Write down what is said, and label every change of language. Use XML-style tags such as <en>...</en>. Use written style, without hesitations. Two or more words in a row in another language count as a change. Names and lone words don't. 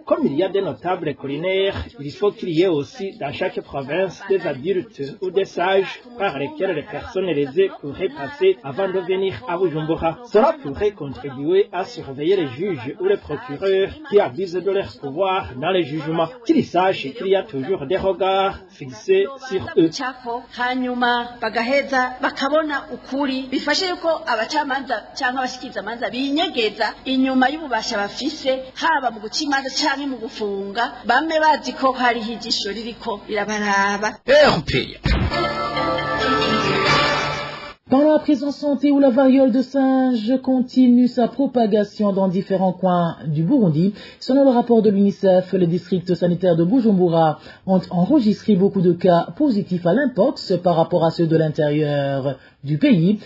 <fr>Comme il y a des notables culinaires, il faut qu'il y ait aussi dans chaque province des adultes ou des sages par lesquels les personnes aisées pourraient passer avant de venir à Bujumbura. Cela pourrait contribuer à surveiller les juges ou les procureurs qui abusent de leur pouvoir dans les jugements, qu'ils sachent qu'il y a toujours des regards fixés sur eux.</fr> <rn>Hanyuma bagaheza bakabona ukuri bifashe yuko abacamanza cyangwa abashikiriza amanza binyegeza inyuma y'ububasha bafise haba mu guca imanza cyangwa mu gufunga bame bazi ko hari hijisho ririko irabaraba.</rn> <fr>Pendant la présence santé où la variole de singe continue sa propagation dans différents coins du Burundi, selon le rapport de l'UNICEF, les districts sanitaires de Bujumbura ont enregistré beaucoup de cas positifs à l'impox par rapport à ceux de l'intérieur du pays.</fr>